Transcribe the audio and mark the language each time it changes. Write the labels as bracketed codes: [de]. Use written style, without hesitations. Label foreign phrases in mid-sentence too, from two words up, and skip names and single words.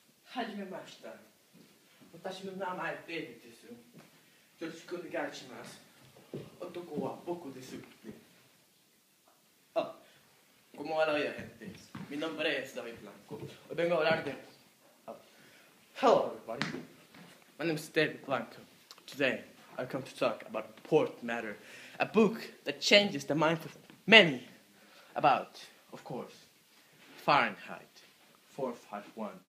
[ja] はじめました。私の名前デイビッドです。よろしくお願いします。男は僕です。 [es] Ah, como va la vida, gente? Mi nombre es David Blanco. Hoy vengo a hablar de... [en] Hello, everybody. My name is David Blanco. Today, I've come to talk about Important Matter, a book that changes the minds of many about, of course, Fahrenheit 451.